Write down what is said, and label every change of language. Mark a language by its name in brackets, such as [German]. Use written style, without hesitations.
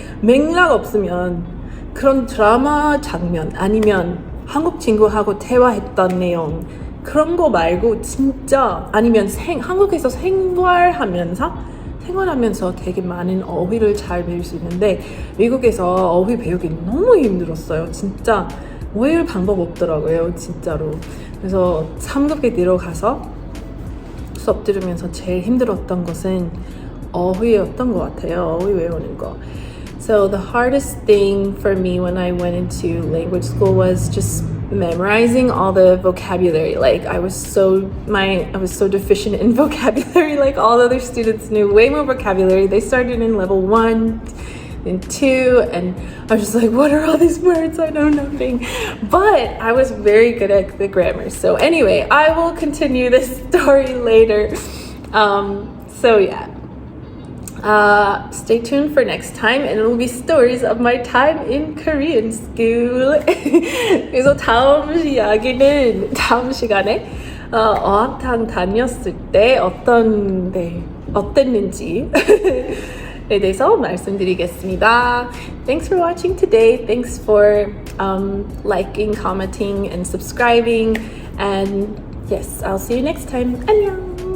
[Korean] 맥락 없으면 그런 드라마 장면 아니면 한국 친구하고 대화했던 내용, 그런 거 말고 진짜, 아니면 한국에서 생활하면서 되게 많은 어휘를 잘 배울 수 있는데, 미국에서 어휘 배우기 너무 힘들었어요. 진짜 외울 방법 없더라고요, 진짜로. 그래서 3급에 들어가서 수업 들으면서 제일 힘들었던 것은 어휘였던 것 같아요. 어휘 외우는 거. [English] So the hardest thing for me when I went into language school was just memorizing all the vocabulary. I was so deficient in vocabulary. All other students knew way more vocabulary. They started in level 1 and 2, and I was just what are all these words? I know nothing. But I was very good at the grammar. So anyway, I will continue this story later. So yeah. Stay tuned for next time, and it will be stories of my time in Korean school. [Korean] 그래서 다음 시간에 어학당 다녔을 때 어땠는지에 대해서 말씀드리겠습니다. [English] Thanks for watching today. Thanks for liking, commenting, and subscribing. And yes, I'll see you next time. [Korean] 안녕.